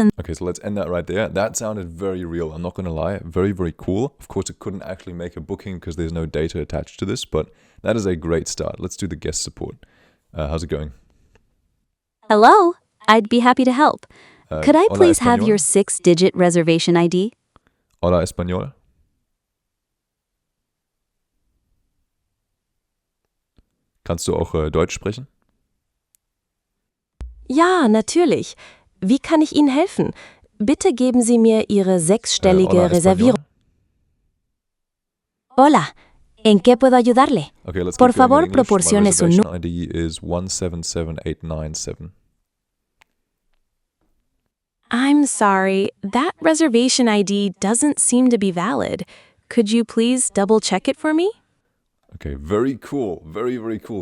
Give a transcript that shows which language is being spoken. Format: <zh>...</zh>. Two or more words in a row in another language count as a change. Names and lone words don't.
<en>Okay, so let's end that right there. That sounded very real, I'm not going to lie. Very, very cool. Of course, it couldn't actually make a booking because there's no data attached to this, but that is a great start. Let's do the guest support. How's it going? Hello, I'd be happy to help. Could I please have your 6-digit reservation ID?</en> <es>Hola, español.</es> <de>Kannst du auch Deutsch sprechen? Ja, natürlich. Wie kann ich Ihnen helfen? Bitte geben Sie mir Ihre sechsstellige</de> <es>Hola,</es> <de>Reservierung.</de> <es>español. Hola, ¿en qué puedo ayudarle?</es> <en>Okay, let's</en> <es>Por</es> <en>keep going in</en> <es>favor,</es> <en>English. My</en> <es>proporcione su</es> <en>reservation ID is 177897. I'm sorry, that reservation ID doesn't seem to be valid. Could you please double check it for me? Okay, very cool. Very, very cool.</en>